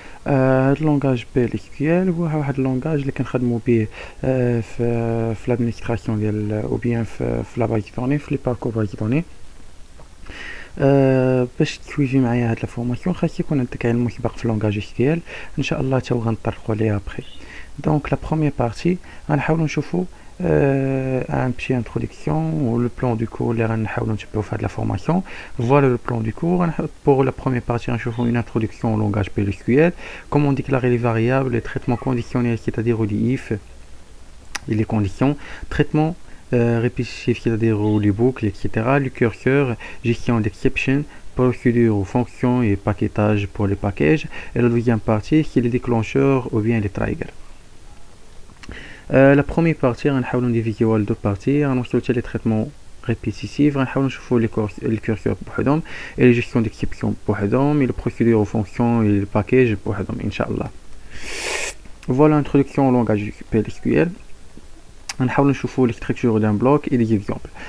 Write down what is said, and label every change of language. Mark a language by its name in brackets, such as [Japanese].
[Arabic] هاد اللونغاج PLSQL هو واحد اللونغاج اللي كنخدمو به في لادمينستراسيون ديال او بيان في لا بايت دوني في لي باركور بايت دوني. باش تسويفي معايا هاد لا فورماسيون خاص يكون عندك علم مسبق في اللونغاج SQL ان شاء الله تا غنطرقوا ليها بخي. [French] Donc la première partie, [Arabic] غنحاولوا نشوفوا [French] un petit introduction ou le plan du cours [Arabic] اللي غنحاولوا نتبعوا في هاد [French] la formation. Voilà le plan du cours. Pour la première partie, [Arabic] نشوفوا [French] une introduction au langage PLSQL, comment déclarer les variables, les traitements conditionnels, c'est-à-dire les if et les conditions, traitement répétitif, c'est-à-dire les boucles, etc. Le curseur, gestion d'exception, procédure aux fonctions et paquetage pour les packages. Et la deuxième partie, c'est les déclencheurs ou bien les triggers. [Arabic] La première partie غنحاولوا نديفيديوها لدو بارتي، غنوصلوا حتى لي تريتمون ريبيتيتيف، غنحاولوا نشوفوا لي كورسور بوحدهم اي لي جيستيون ديكسيبسيون بوحدهم اي لو بروسيدور او فونكسيون اي لي باكاج بوحدهم ان شاء الله. فوالا انتروداكسيون او لونغاج PLSQL. غنحاولوا نشوفوا لي ستركتور دان بلوك اي لي زيكزامبل.